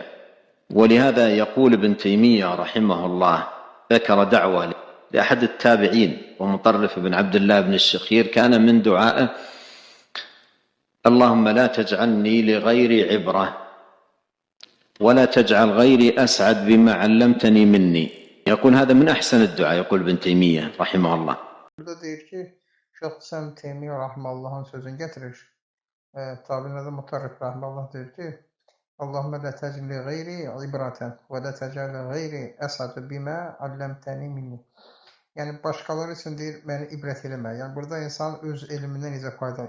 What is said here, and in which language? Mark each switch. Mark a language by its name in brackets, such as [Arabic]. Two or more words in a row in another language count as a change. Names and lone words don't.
[Arabic] ولهذا يقول ابن تيمية رحمه الله، ذكر دعوة لأحد التابعين ومطرف بن عبد الله بن الشخير، كان من دعائه: اللهم لا تجعلني لغيري عبرة ولا تجعل غيري أسعد بما علمتني مني. يقول هذا من أحسن الدعاء، يقول ابن تيمية رحمه الله. [Azerbaijani] Burada deyir ki, Şeyx İslam Teymiyyə Rahmanullahın sözünü gətirir. Tabinin adı Mutarrif Rahmanullah deyir ki, [Arabic] اللهم لا تجعل لي غيري عبرة ولا تجعل لي غيري أسعد بما علمتني مني. [Azerbaijani] Yəni, başqaları üçün deyir, məni ibrət eləmə. Yəni, burada insan öz elmindən necə faydalanır?